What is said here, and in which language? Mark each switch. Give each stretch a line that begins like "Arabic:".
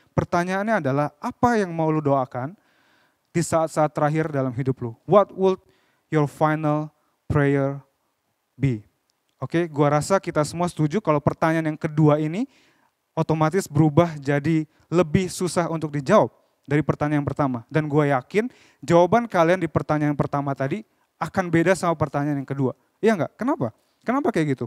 Indonesian: Pertanyaannya adalah apa yang mau lu doakan di saat-saat terakhir dalam hidup lu?
English: What would your final prayer be?
Indonesian: Oke, gua rasa kita semua setuju kalau pertanyaan yang kedua ini otomatis berubah jadi lebih susah untuk dijawab dari pertanyaan yang pertama. Dan gue yakin jawaban kalian di pertanyaan yang pertama tadi akan beda sama pertanyaan yang kedua. Iya enggak? Kenapa? Kenapa kayak gitu?